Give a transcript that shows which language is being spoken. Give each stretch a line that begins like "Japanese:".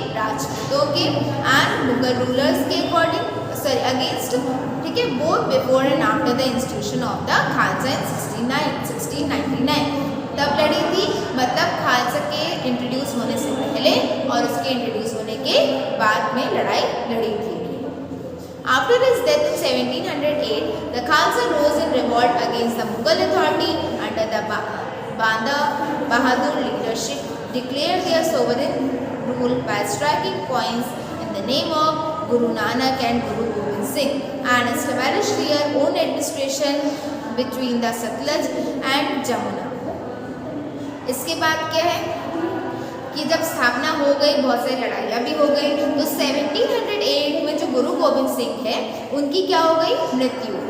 Hindi: राजपूतों के and Mughal rulers के अगेंस्ट, ठीक है।
English: both before and after the institution of the Khalsa in 1699
Hindi: तब लड़ी थी, मतलब खालसा के इंट्रोड्यूस होने से पहले और उसके इंट्रोड्यूस होने के बाद में लड़ाई लड़ी थी।
English: After his death in 1708, the Khalsa rose in revolt against the Mughal authority under the Banda Bahadur leadership, declared their sovereign rule by striking coins in the name of Guru Nanak and Guru Gobind Singh, and established their own administration between the Satluj and Jamuna।
Hindi: इसके बाद क्या है कि जब स्थापना हो गई, बहुत सारी लड़ाइयाँ भी हो गई, तो 1708 में जो गुरु गोबिंद सिंह है उनकी क्या हो गई? मृत्यु।